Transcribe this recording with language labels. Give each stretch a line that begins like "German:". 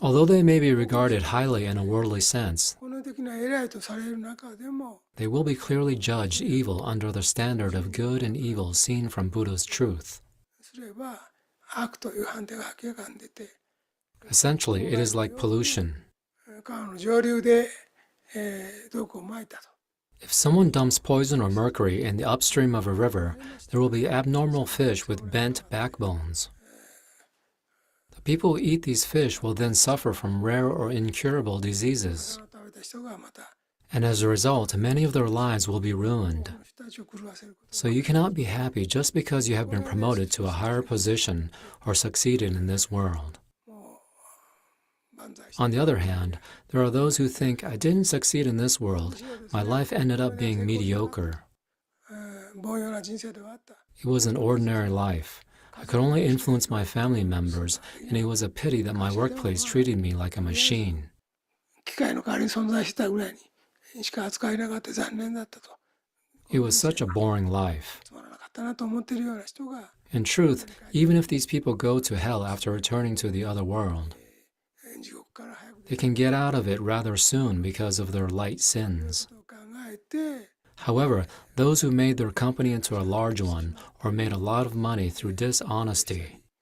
English: Although they may be regarded highly in a worldly sense,
Japanese: 本能的な偉いとされる中でも
English: they will be clearly judged evil under the standard of good and evil seen from Buddha's truth.
Japanese: すれば悪という判定が明らかに出て、
English: Essentially, it is like pollution.
Japanese: 川の上流で、毒をまいたと。
English: If someone dumps poison or mercury in the upstream of a river, there will be abnormal fish with bent backbones. The people who eat these fish will then suffer from rare or incurable diseases,
Japanese: 食べた人がまた
English: and as a result, many of their lives will be ruined.
Japanese: 人たちを狂わせること。
English: So you cannot be happy just because you have been promoted to a higher position or succeeded in this world.
Japanese: もう万歳して
English: On the other hand, there are those who think, I didn't succeed in this world. My life ended up being mediocre.
Japanese: 凡庸な人生ではあった。
English: It was an ordinary life. I could only influence my family members, and it was a pity that my workplace treated me like a machine.
Japanese: 機械の代わりに存在したぐらいにしか扱えなかった残念だったと。
English: It was such a boring life.
Japanese: つまらなかったなと思っているような人が
English: In truth, even if these people go to hell after returning to the other world,
Japanese: 地獄から早く
English: they can get out of it rather soon because of their light sins.
Japanese: と考えて、
English: However, those who made their company into a large one or made a lot of money through dishonesty